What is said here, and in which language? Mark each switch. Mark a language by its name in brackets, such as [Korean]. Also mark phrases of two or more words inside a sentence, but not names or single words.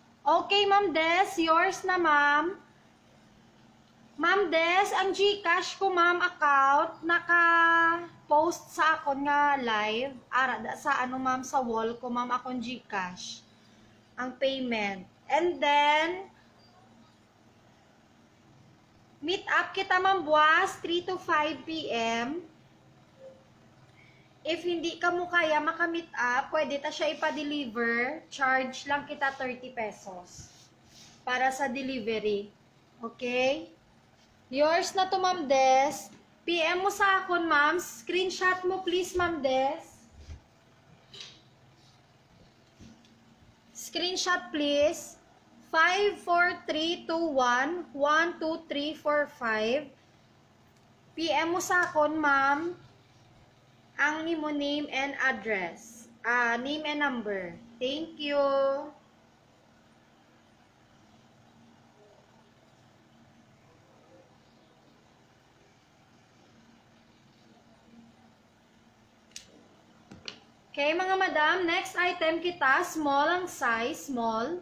[Hiligaynon] Okay, Ma'am Des, yours na, ma'am. Ma'am Des, ang GCash ko, ma'am, account, naka-post sa akon nga live. Sa ano, ma'am, sa wall ko, ma'am, akong GCash. Ang payment. [English] And then, meet up [Hiligaynon] kita, ma'am, buwas, 3 to 5 p.m. If hindi ka mo kaya maka-meet up, pwede ta siya ipa-deliver. Charge lang kita 30 pesos. Para sa delivery. Okay? Yours na to, Ma'am Des. PM mo sa akin, ma'am. [English] Screenshot mo, please, Ma'am Des. Screenshot, please. 54321-12345. [Hiligaynon] PM mo sa akin, ma'am. Ang imo [English] name and address. Name and number. Thank you. [Hiligaynon] Okay, mga madam, [English] next item [Hiligaynon] kita, small ang size, small.